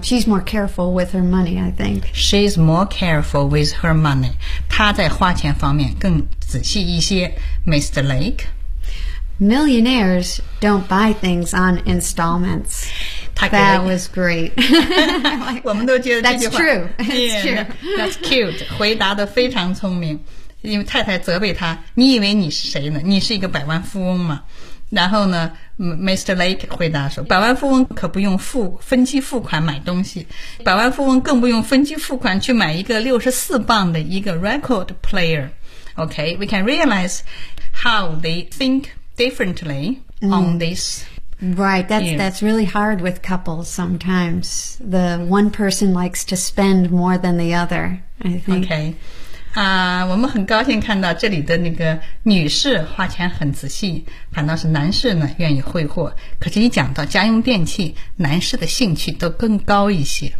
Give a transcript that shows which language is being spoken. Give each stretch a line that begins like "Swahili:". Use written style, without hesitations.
English: She's more careful with her money, I think. She's more careful with her money.
Chinese: 她在花钱方面更仔细一些。
English: Mr. Lake. Millionaires don't buy things on installments. That was great.
Chinese: 我们都觉得这句话。
English: That's true. That's cute.
Chinese: 回答得非常聪明。因为太太责备他，你以为你是谁呢？你是一个百万富翁吗？然后呢 ，Mr. Lake 回答说，百万富翁可不用分期付款买东西，百万富翁更不用分期付款去买一个64磅的一个 record player。
English: Okay, we can realize how they think differently on this. Right, that's really hard with couples sometimes. The one person likes to spend more than the other, I think. Okay.
Chinese: 我们很高兴看到这里的那个女士花钱很仔细，反倒是男士呢愿意挥霍。可是一讲到家用电器，男士的兴趣都更高一些。